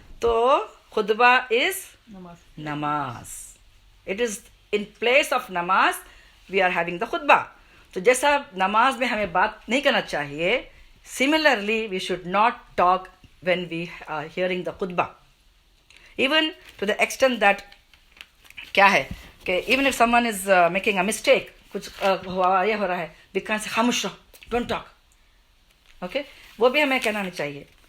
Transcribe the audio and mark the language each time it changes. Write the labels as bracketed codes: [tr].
[ur] تو خطبہ [en] is [ur] نماز. [en] It is in place of نماز we are having the khutbah. [ur] تو جیسا نماز میں ہمیں بات نہیں کرنا چاہیے, [en] similarly we should not talk when we are hearing the khutbah. Even to the extent that [ur] کیا ہے کہ [en] even if someone is making a mistake, [ur] کچھ یہ ہو رہا ہے, [en] we can't say [ur] خاموش رہو, [en] don't talk. [ur] Okay, وہ بھی ہمیں کہنا نہیں چاہیے.